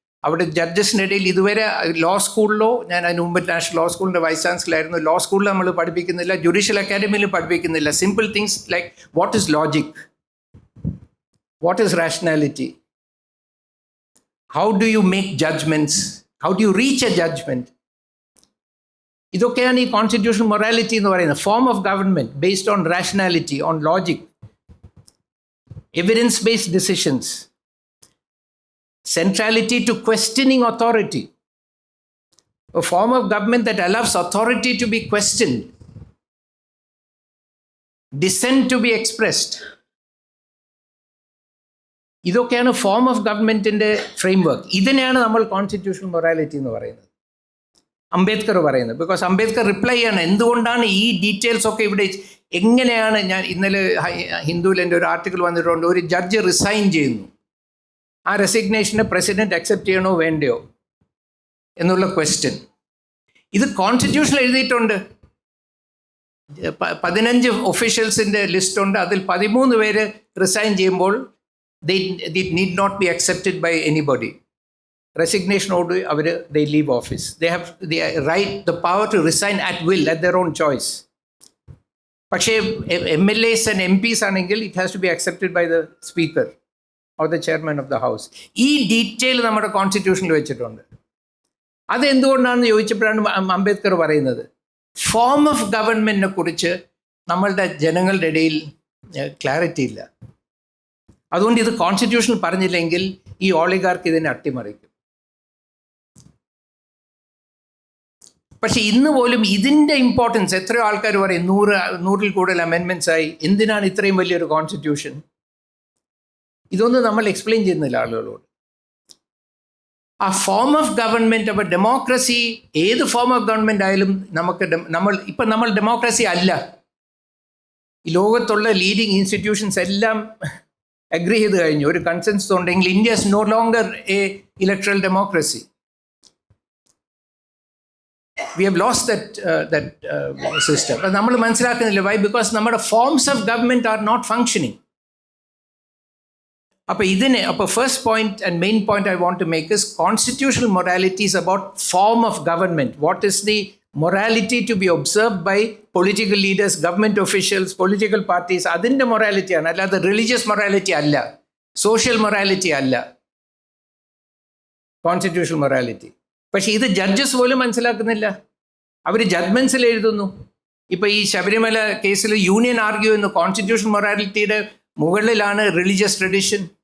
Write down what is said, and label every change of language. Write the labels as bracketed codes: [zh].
[ml] അവിടെ ജഡ്ജസിനിടയിൽ ഇതുവരെ ലോ സ്കൂളിലോ, ഞാൻ അതിന് മുമ്പ് നാഷണൽ ലോ സ്കൂളിൻ്റെ വൈസ് ചാൻസലറായിരുന്നു, ലോ സ്കൂളിൽ നമ്മൾ പഠിപ്പിക്കുന്നില്ല, ജുഡീഷ്യൽ അക്കാഡമിയിൽ പഠിപ്പിക്കുന്നില്ല. [en] Simple things like what is logic, what is rationality, how do you make judgements, how do you reach a judgement. [ml] ഇതൊക്കെയാണ് ഈ കോൺസ്റ്റിറ്റ്യൂഷണൽ മൊറാലിറ്റി എന്ന് പറയുന്നത്. [en] Form of government based on rationality, on logic, evidence-based decisions, centrality to questioning authority, a form of government that allows authority to be questioned, dissent to be expressed. [ml] ഇതൊക്കെയാണ് form of ഗവൺമെൻറ്റിൻ്റെ framework. ഇതിനെയാണ് നമ്മൾ constitutional morality എന്ന് പറയുന്നത്, അംബേദ്കർ പറയുന്നത്. Because Ambedkar reply ചെയ്യണം എന്തുകൊണ്ടാണ് ഈ ഡീറ്റെയിൽസ് ഒക്കെ ഇവിടെ, എങ്ങനെയാണ്. ഞാൻ ഇന്നലെ ഹിന്ദുവിൽ എൻ്റെ ഒരു ആർട്ടിക്കിൾ വന്നിട്ടുണ്ട്, ഒരു ജഡ്ജ് റിസൈൻ ചെയ്യുന്നു, ആ റെസിഗ്നേഷനെ പ്രസിഡന്റ് അക്സെപ്റ്റ് ചെയ്യണോ വേണ്ടയോ എന്നുള്ള ക്വസ്റ്റ്യൻ. ഇത് കോൺസ്റ്റിറ്റ്യൂഷനിൽ എഴുതിയിട്ടുണ്ട്. 15 ഒഫീഷ്യൽസിൻ്റെ ലിസ്റ്റുണ്ട്, അതിൽ 13 പേര് റിസൈൻ ചെയ്യുമ്പോൾ [en] they need not be accepted by anybody. [ml] റെസിഗ്നേഷനോട് our [en] they leave office. They have the right, the power to resign at will, at their own choice. പക്ഷേ MLAs and MPs ആണെങ്കിൽ it has to be accepted by the speaker or the chairman of the house. [ml] ഈ detail നമ്മുടെ കോൺസ്റ്റിറ്റ്യൂഷനിൽ വെച്ചിട്ടുണ്ട്. അതെന്തുകൊണ്ടാണെന്ന് ചോദിച്ചപ്പോഴാണ് അംബേദ്കർ പറയുന്നത്, form of ഗവൺമെൻറ്റിനെ കുറിച്ച് നമ്മളുടെ ജനങ്ങളുടെ ഇടയിൽ ക്ലാരിറ്റി ഇല്ല. അതുകൊണ്ട് ഇത് കോൺസ്റ്റിറ്റ്യൂഷനിൽ പറഞ്ഞില്ലെങ്കിൽ ഈ ഓളിഗാർക്ക് ഇതിനെ അട്ടിമറിക്കും. പക്ഷെ ഇന്ന് പോലും ഇതിൻ്റെ ഇമ്പോർട്ടൻസ് എത്രയോ ആൾക്കാർ പറയും, 100 കൂടുതൽ അമെൻമെൻറ്റ്സ് ആയി, എന്തിനാണ് ഇത്രയും വലിയൊരു കോൺസ്റ്റിറ്റ്യൂഷൻ? ഇതൊന്നും നമ്മൾ എക്സ്പ്ലെയിൻ ചെയ്യുന്നില്ല ആളുകളോട്. ആ ഫോം ഓഫ് ഗവൺമെൻറ്, അപ്പോൾ ഡെമോക്രസി, ഏത് ഫോം ഓഫ് ഗവൺമെൻറ് ആയാലും നമ്മൾ ഡെമോക്രസി അല്ല. ഈ ലോകത്തുള്ള ലീഡിങ് ഇൻസ്റ്റിറ്റ്യൂഷൻസ് എല്ലാം അഗ്രി ചെയ്ത് കഴിഞ്ഞു, ഒരു കൺസെൻസസ് ഉണ്ടെങ്കിൽ [en] India is no longer a electoral democracy. We have lost that system. [ml] But നമ്മൾ മനസ്സിലാക്കുന്നില്ല. [en] Why? Because നമ്മുടെ forms of government are not functioning. അപ്പോൾ first point and main point I want to make is constitutional morality is about form of government. What is the morality to be observed by political leaders, government officials, political parties? [ml] അതിൻ്റെ മൊറാലിറ്റിയാണ്, അല്ലാതെ religious morality അല്ല, social morality അല്ല. Constitutional morality. പക്ഷേ ഇത് judges പോലും മനസ്സിലാക്കുന്നില്ല. അവർ ജഡ്ജ്മെൻറ്റ്സിൽ എഴുതുന്നു. ഇപ്പോൾ ഈ ശബരിമല കേസിൽ യൂണിയൻ ആർഗ്യൂ ചെയ്യുന്നു കോൺസ്റ്റിറ്റ്യൂഷണൽ മൊറാലിറ്റിയുടെ മുകളിലാണ് റിലീജിയസ് ട്രഡീഷൻ.